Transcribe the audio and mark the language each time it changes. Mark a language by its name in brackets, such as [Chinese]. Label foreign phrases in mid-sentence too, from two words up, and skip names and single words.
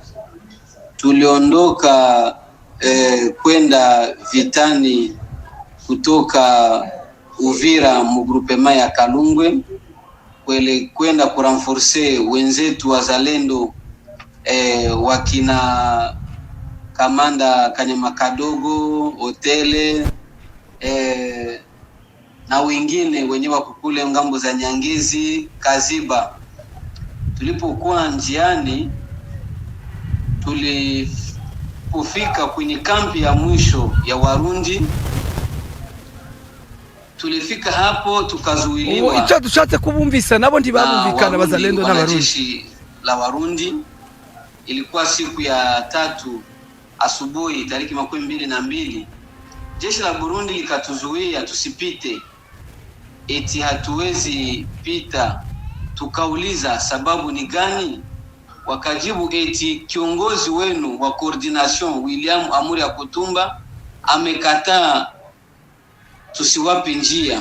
[Swahili] tuliondoka kwenda vitani kutoka Uvira mu groupement ya Kalungwe kwenda kurenforcer wenzetu wazalendo wakina kamanda Kanyama Kadogo hotele na wengine wenye wako kule ngambo za Nyangezi Kaziba. Tulipokuwa njiani tulipofika kwenye kampi ya mwisho ya Warundi, tulifika hapo tukazuiliwa. [Kinyarwanda] Icyo dushatse kubumvisa nabo ntibabumvikana bazalendo n'abarundi [Swahili] la Warundi. Ilikuwa siku ya 3 asubuhi tariki 22, jeshi la Burundi likatuzuia tusipite, eti hatuwezi pita. Tukauliza sababu ni gani, wakajibu eti kiongozi wenu wa coordination William Amuri Akutumba amekataa tusiwape njia.